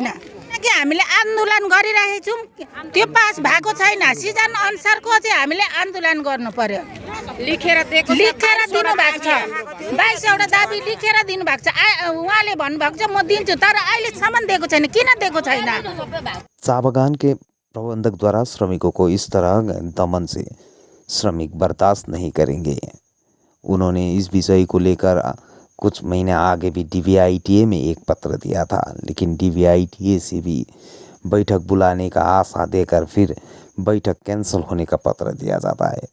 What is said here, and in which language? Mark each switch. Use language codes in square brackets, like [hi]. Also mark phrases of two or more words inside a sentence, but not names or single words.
[ne] किनकि हामीले आन्दोलन गरिरहेको छौँ, त्यो पास भएको छैन। सिजन अनुसारको चाहिँ हामीले आन्दोलन गर्नु पर्यो। लेखेर दिनु भएको छ, 22 दाबी लेखेर दिनु भएको छ। उहाँले भन्नुभएको छ म दिन्छु, तर अहिलेसम्म दिएको छैन। किन दिएको छैन? [hi] चा बागान के प्रबंधक द्वारा श्रमिकों को इस तरह दमन से श्रमिक बर्दाश्त नहीं करेंगे। उन्होंने इस विषय को लेकर कुछ महीने आगे भी डीवीआईटीए में एक पत्र दिया था, लेकिन डीवीआईटीए से भी बैठक बुलाने का आशा देकर फिर बैठक कैंसिल होने का पत्र दिया जाता है।